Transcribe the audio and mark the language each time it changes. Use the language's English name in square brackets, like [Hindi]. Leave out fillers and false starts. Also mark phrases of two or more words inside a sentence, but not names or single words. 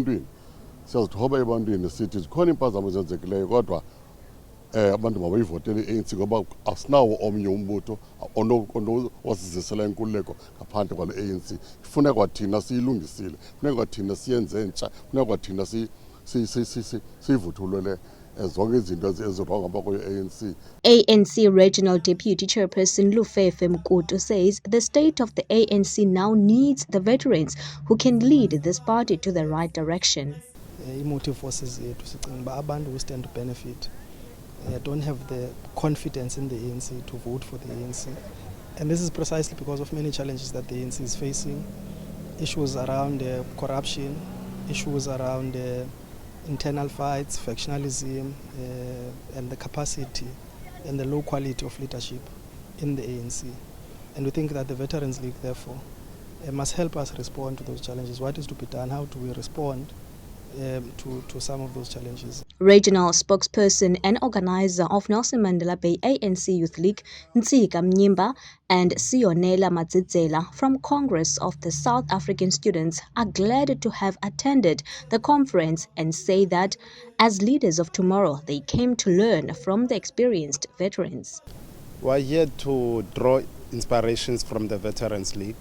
[Xhosa] ebantwini sithi zikhona impazamo ezenzekileyo kodwa abantu mabayivotele i-ANC ngoba asinawo omnye umbutho wasizisela inkululeko ngaphandle kwale ANC. Kufuneka kwathina siyilungisile, kufuneka kwathina siyenze entsha, kufuneka kwathina siyivuthulele zonke izinto ezirongo apha kwe-ANC. [English] ANC Regional Deputy Chairperson Lufefe Mkutu says the state of the ANC now needs the veterans who can lead this party to the right direction. Emotive forces [Xhosa] yethu sicinga uba abantu [English] who stand to benefit don't have the confidence in the ANC to vote for the ANC. And this is precisely because of many challenges that the ANC is facing. Issues around corruption, issues around internal fights, factionalism, and the capacity and the low quality of leadership in the ANC. And we think that the Veterans League, therefore, must help us respond to those challenges. What is to be done? How do we respond to some of those challenges? Regional spokesperson and organizer of Nelson Mandela Bay ANC Youth League, Ntsika Mnyimba, and Sionela Matsidzela from Congress of the South African Students are glad to have attended the conference and say that as leaders of tomorrow, they came to learn from the experienced veterans. We're here to draw inspirations from the Veterans League.